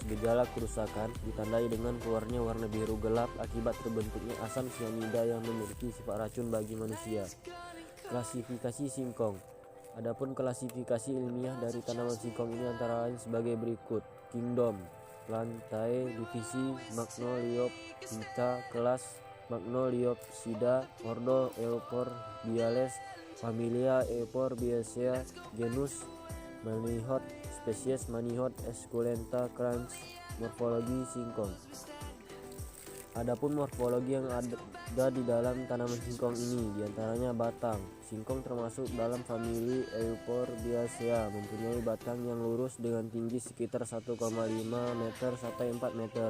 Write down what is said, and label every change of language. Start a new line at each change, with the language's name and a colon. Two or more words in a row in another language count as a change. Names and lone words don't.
Indonesian: Gejala kerusakan ditandai dengan keluarnya warna biru gelap akibat terbentuknya asam sianida yang memiliki sifat racun bagi manusia. Klasifikasi singkong. Adapun klasifikasi ilmiah dari tanaman singkong ini antara lain sebagai berikut: Kingdom, Plantae, divisi Magnoliophyta, kelas Magnoliopsida, ordo Euphorbiales, familia Euphorbiaceae, genus Manihot, spesies Manihot esculenta crans. Morfologi singkong. Adapun morfologi yang ada di dalam tanaman singkong ini, diantaranya batang. Singkong termasuk dalam famili Euphorbiaceae, mempunyai batang yang lurus dengan tinggi sekitar 1,5 meter sampai 4 meter.